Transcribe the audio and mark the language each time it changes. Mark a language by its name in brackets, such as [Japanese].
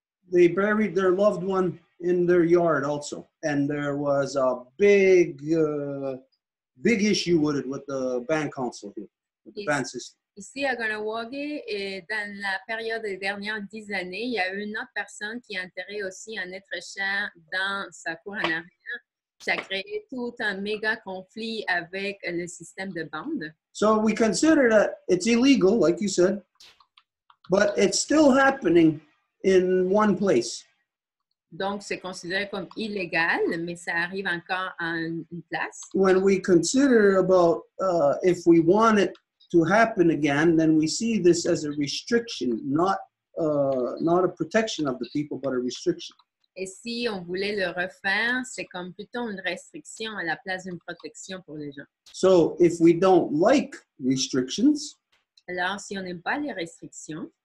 [English] They buried their loved one in their yard also, and there was a big issue with it with the band council here, with the band system. [French] Ici à Ganawagi, et dans la période des dernières 10 années, il y a une autre personne qui a enterré aussi un être cher dans sa cour en arrière. Ça a créé tout un méga conflit avec le système de bande. [English] So we consider that it's illegal, like you said, but it's still happening in one place. [French] Donc, c'est considéré comme illégal, mais ça arrive encore en une place. [English] When we consider about if we want it to happen again, then we see this as a restriction, not a protection of the people, but a restriction. [French] Et si on voulait le refaire, c'est comme plutôt une restriction à la place d'une protection pour les gens. [English] So if we don't like restrictions, [French] alors si on n'aime pas les restrictions,